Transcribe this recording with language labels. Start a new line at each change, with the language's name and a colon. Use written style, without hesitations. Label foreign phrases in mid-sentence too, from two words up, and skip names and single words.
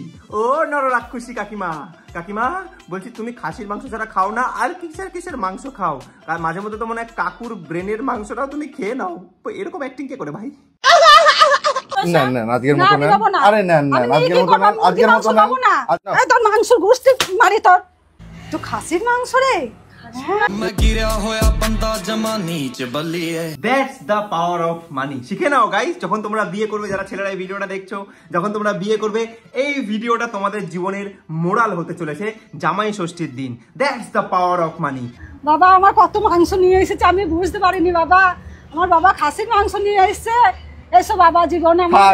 Bangla: ও নররাক্ষসী কাকিমা, কাকিমা বলছি তুমি খাসির মাংস ছাড়া খাও না, আর কিসের মাংস খাও? আর মাঝে মধ্যে তো মনে হয় কাকুর ব্রেনের মাংসটাও তুমি খেয়ে নাও। এরকম অ্যাক্টিং কে করে ভাই? না না, আজকের মতো না। আরে না না, আজকের মতো না, আজকের মতো না। এই তোর মাংস গোশত মারি তোর। তো খাসির মাংস রে।
Punjabi: ਮੈਂ ਗਿਰਿਆ ਹੋਇਆ ਬੰਦਾ ਜਮਾਂ ਨੀਚ ਬੱਲੀਏ।
English: That's the power of money.
Bangla: শিখে নাও গাইস, যখন তোমরা বিয়ে করবে, যারা ছেলেরা এই ভিডিওটা দেখছো, যখন তোমরা বিয়ে করবে, এই ভিডিওটা তোমাদের জীবনের মোরাল হতে চলেছে জামাই ষষ্ঠীর দিন।
English: That's the power of money.
Bangla: বাবা আমার কত মাংস নিয়ে এসেছে আমি বুঝতে পারিনি বাবা। আমার বাবা খাসির মাংস নিয়ে এসেছে। এসো বাবা, জীবনে আমার